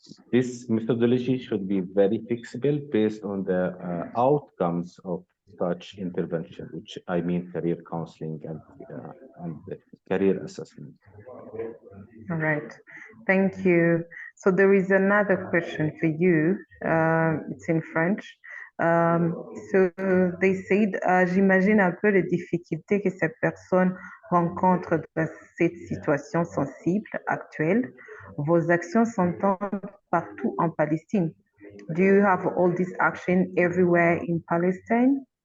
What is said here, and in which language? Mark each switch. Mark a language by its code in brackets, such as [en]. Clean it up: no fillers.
[en] This methodology should be very flexible based on the outcomes of such intervention, which I mean career counseling and career assessment. All right, thank you. So there is another question for you. It's in French. So they said, [fr] j'imagine un peu les difficultés que cette personne rencontre dans cette situation sensible actuelle. Vos actions s'entendent partout en Palestine. [en] Do you have all this action everywhere in Palestine?